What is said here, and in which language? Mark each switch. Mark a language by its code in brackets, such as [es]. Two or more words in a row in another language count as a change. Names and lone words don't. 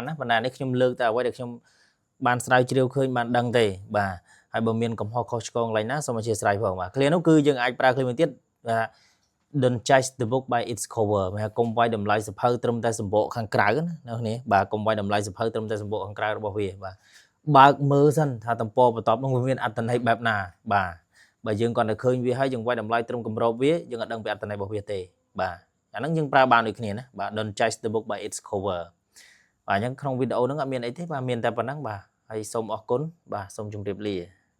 [km] ណាប៉ុន្តែនេះខ្ញុំលើកតែអ្វីដែលខ្ញុំបានស្រាវជ្រាវឃើញបានដឹងទេបាទហើយបើមានកំហុសខុសឆ្គងកន្លែងណាសូមអធិស្ឋានផងបាទ clear នោះគឺយើងអាចប្រើ clear មួយទៀតថា [en] don't judge the book by its cover [km] មានកុំវាយតម្លៃសភៅត្រឹមតែសម្បកខាងក្រៅណាអ្នកគ្នាបាទកុំវាយតម្លៃសភៅត្រឹមតែសម្បកខាងក្រៅរបស់វាបាទបើកមើលសិនថាតំពបន្ទាប់នោះវាមានអត្ថន័យបែបណាបាទបើយើងគាត់តែឃើញវាហើយយើងវាយតម្លៃត្រឹមគម្របវាយើងអត់ដឹងពីអត្ថន័យរបស់វាទេបាទអាហ្នឹងយើងប្រើបានដូចគ្នាណាបាទ [en] don't judge the book by its cover [km] បាទអញ្ចឹងក្នុងវីដេអូហ្នឹងអត់មានអីទេបាទមានតែប៉ុណ្ណឹងបាទហើយសូមអរគុណបាទសូមជម្រាបលា